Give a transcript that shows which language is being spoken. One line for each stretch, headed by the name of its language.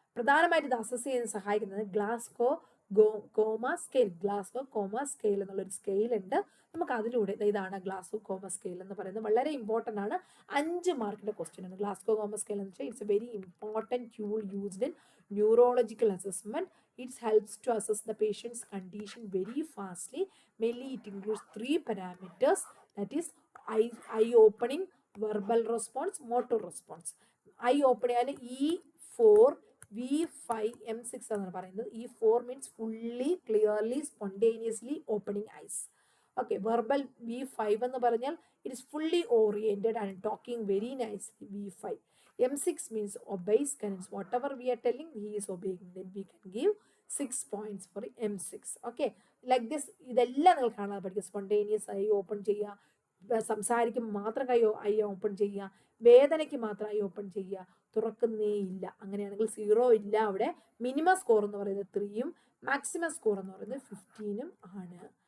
Malayalam: പ്രധാനമായിട്ട് ഇത് അസസ് ചെയ്യാൻ സഹായിക്കുന്നത് Glasgow comma scale. Glasgow comma scale എന്നുള്ളൊരു സ്കെയിൽ ഉണ്ട്. നമുക്ക് അതിലൂടെ ഇതാണ് ഗ്ലാസ്ഗോ കോമ സ്കെയിൽ എന്ന് പറയുന്നത്. വളരെ ഇമ്പോർട്ടൻ്റ് ആണ്. 5 മാർക്കിന്റെ ക്വസ്റ്റ്യൻ ആണ് ഗ്ലാസ്ഗോ കോമ സ്കെയിൽ എന്ന് വെച്ചാൽ.
English: It's a very important tool used in neurological assessment. It helps to assess the patient's condition very fastly. Mainly it includes 3 parameters, that is eye opening, verbal response, motor response.
Malayalam: Eye opening ആണ് E4 V5 M6 എന്നാണ് പറയുന്നത്.
English: E4 means fully, clearly, spontaneously opening eyes. Okay, verbal V5
Malayalam: എന്ന് പറഞ്ഞാൽ
English: it is fully oriented and talking very nicely. V5. M6 means obeys canons. Whatever we are telling, he is obeying. Then we can give 6 points for M6. Okay, like this.
Malayalam: ഇതെല്ലാം നിങ്ങൾ കാണാതെ പഠിക്കുക. Spontaneous I open ചെയ്യുക, സംസാരിക്കുമ്പോൾ മാത്രം I open ചെയ്യുക, വേദനയ്ക്ക് മാത്രം ഐ ഓപ്പൺ ചെയ്യുക, തുറക്കുന്നേ ഇല്ല. അങ്ങനെയാണെങ്കിൽ 0 ഇല്ല. അവിടെ മിനിമം സ്കോർ എന്ന് പറയുന്നത് 3ഉം മാക്സിമം സ്കോർ എന്ന് പറയുന്നത് 15ഉം ആണ്.